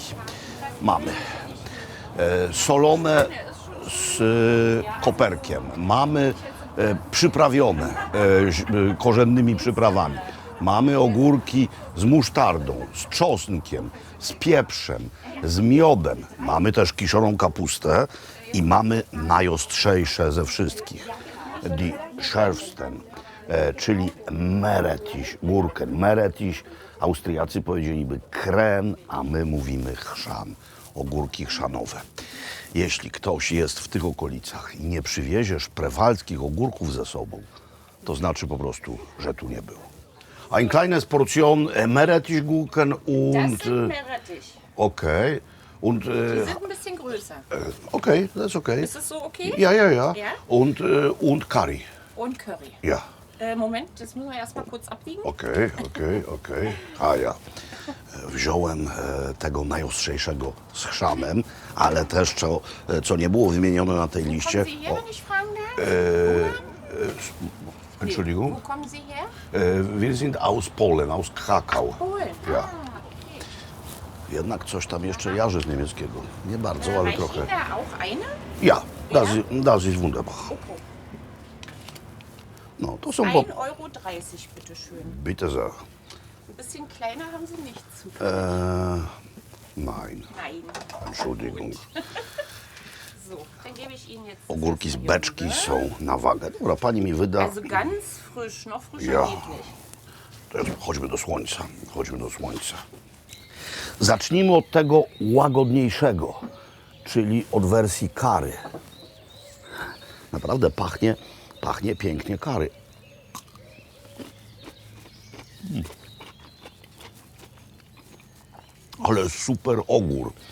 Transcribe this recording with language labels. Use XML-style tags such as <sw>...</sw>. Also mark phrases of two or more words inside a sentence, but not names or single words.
<pl>Mamy solone z koperkiem, mamy przyprawione korzennymi przyprawami, mamy ogórki z musztardą, z czosnkiem, z pieprzem, z miodem, mamy też kiszoną kapustę i mamy najostrzejsze ze wszystkich,</pl> <de>die schärfsten,</de> <pl>czyli</pl> <de>Meerrettich Gurken.</de> <pl>Meerrettich, Austriacy powiedzieliby kren, a my mówimy chrzan, ogórki chrzanowe. Jeśli ktoś jest w tych okolicach i nie przywiezie spreewaldzkich ogórków ze sobą, to znaczy po prostu, że tu nie był.</pl> <de>Ein kleines Portion Meerrettich Gurken und... Das sind Meerrettich. Okay. Und... Die sind ein bisschen größer.</de> <en>Okay, that's okay.</en> <de>Ist es so okay? Ja, ja, ja. Ja? Und Curry. Und Curry. Ja. Moment, das müssen wir erstmal kurz abwiegen.</de> <pl>Okej. A ja wziąłem tego najostrzejszego z chrzanem, ale też co nie było wymienione na tej liście.</pl> <de>Kommen Sie her, wenn ich fragen darf? Entschuldigung. Wo kommen Sie her? Wir sind aus Polen, aus Krakau. Polen. Ja. Ah, okay.</de> <pl>Jednak coś tam jeszcze jarzy z niemieckiego. Nie bardzo, ale</pl> <de>Reicht</de> <pl>trochę.</pl> <de>Ihnen da auch eine? Ja, das ist wunderbar. Okay.</de> <pl>No, to są</pl> <de>1,30 Euro, bitte schön. Bitte sehr. Ein bisschen kleiner haben Sie nicht zu. Nein, Nein. Entschuldigung. So, dann gebe ich Ihnen jetzt.</de> <pl>Ogórki z beczki są na wagę. Dobra, pani mi wyda.</pl> <de>Also ganz frisch, noch frischer Ja. geht nicht.</de> <pl>To jest, chodźmy do słońca. Chodźmy do słońca. Zacznijmy od tego łagodniejszego, czyli od wersji curry. Naprawdę pachnie pięknie curry. Ale super ogór.</pl>